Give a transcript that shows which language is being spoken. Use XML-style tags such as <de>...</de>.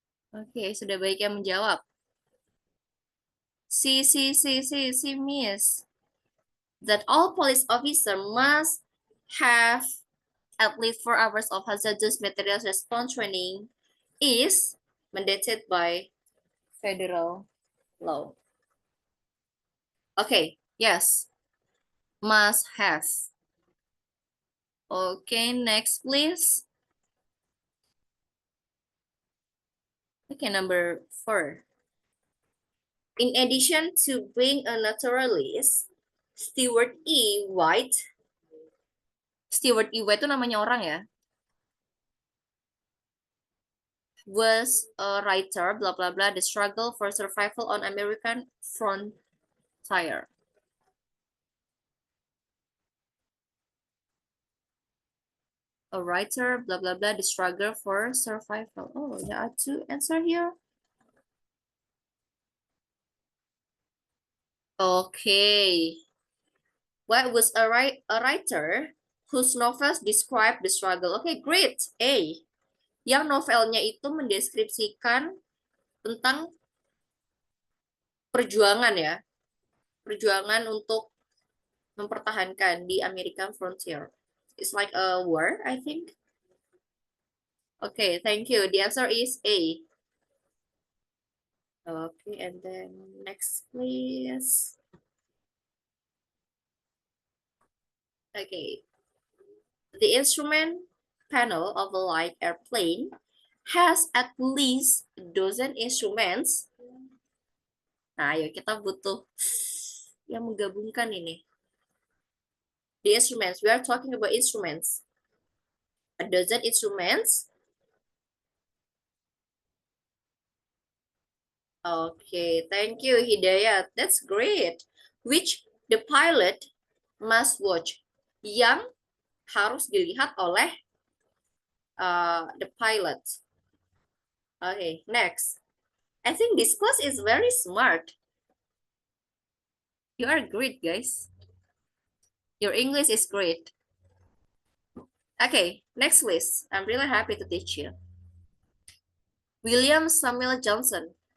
<id>Oke, sudah baik yang menjawab.</id> <en>C, miss. That all police officer must have at least 4 hours of hazardous materials response training is mandated by federal law. Okay, yes. Must have. Okay, next please. Okay, number 4. In addition to being a naturalist, Stewart E.</en> <id>White itu namanya orang ya.</id> <en>Was a writer, blah blah blah, the struggle for survival on American frontier. A writer, blah blah blah, the struggle for survival. Oh, there are 2 answers here. Okay. What was a writer whose novels describe the struggle? Okay, great. A.</en> <id>Yang novelnya itu mendeskripsikan tentang perjuangan ya. Perjuangan untuk mempertahankan di American frontier.</id> <en>It's like a war, I think. Okay, thank you. The answer is A. Okay, and then next, please. Okay. The instrument panel of a light airplane has at least a dozen instruments.</en> <id>Nah, ayo kita butuh yang menggabungkan ini.</id> <en>The instruments, we are talking about instruments. A dozen instruments. Okay, thank you, Hidayat. That's great. Which the pilot must watch.</en> <id>Yang harus dilihat oleh</id> <en>the pilot. Okay, next. I think this class is very smart. You are great, guys. Your English is great. Okay, next list. I'm really happy to teach you. William Samuel Johnson.</en>